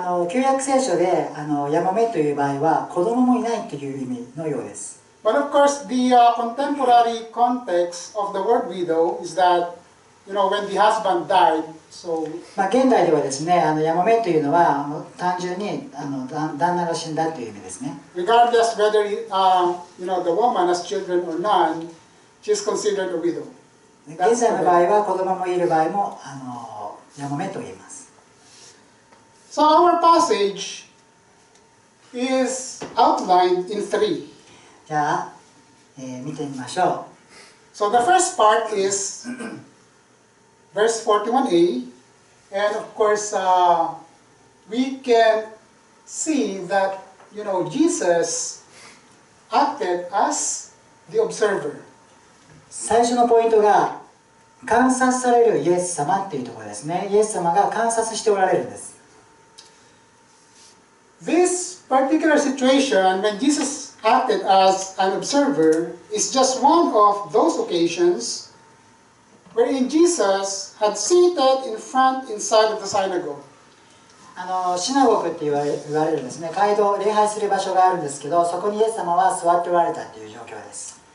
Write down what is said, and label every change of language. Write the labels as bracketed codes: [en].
[ja] 旧約聖書でヤモメという場合は子供もいないという意味のようです。 [en] But of course, the contemporary context of the word widow is that, when the husband died, so [ja] 現代ではですね、ヤモメというのは単純に旦那が死んだという意味ですね。 [en] regardless whether the woman has children or none, she is considered a widow. [ja] 現在の場合は子供もいる場合もヤモメと言います。 [en] So our passage is outlined in 3. [ja] じゃあ、見てみましょう。 [en] So the first part is verse 41a, and of course we can see that Jesus acted as the observer. [ja] 最初のポイントが観察されるイエス様っていうところですね。イエス様が観察しておられるんです。 [en] This particular situation, when Jesus acted as an observer, is just one of those occasions wherein Jesus had seated in front inside of the synagogue. [ja] シナゴグって言われるですね、街道、礼拝する場所があるんですけど、そこにイエス様は座っておられたという状況です。